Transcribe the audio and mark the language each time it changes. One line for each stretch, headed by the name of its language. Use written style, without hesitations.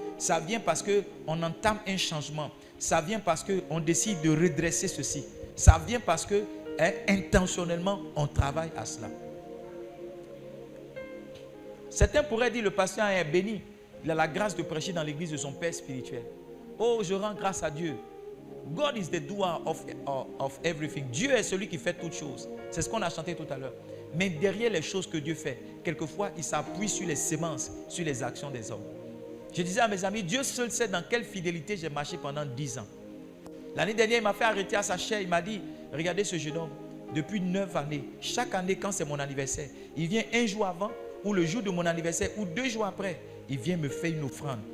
French: Ça vient parce qu'on entame un changement. Ça vient parce qu'on décide de redresser ceci. Ça vient parce que intentionnellement, on travaille à cela. Certains pourraient dire le pasteur est béni. Il a la grâce de prêcher dans l'église de son père spirituel. Oh, je rends grâce à Dieu.
English: God is the doer of everything.
French: Dieu est celui qui fait toutes choses. C'est ce qu'on a chanté tout à l'heure. Mais derrière les choses que Dieu fait, quelquefois, il s'appuie sur les semences, sur les actions des hommes. Je disais à mes amis, Dieu seul sait dans quelle fidélité j'ai marché pendant 10 ans. L'année dernière, il m'a fait arrêter à sa chair. Il m'a dit, regardez ce jeune homme, depuis 9 années, chaque année quand c'est mon anniversaire, il vient un jour avant, ou le jour de mon anniversaire, ou 2 jours après, il vient me faire une offrande.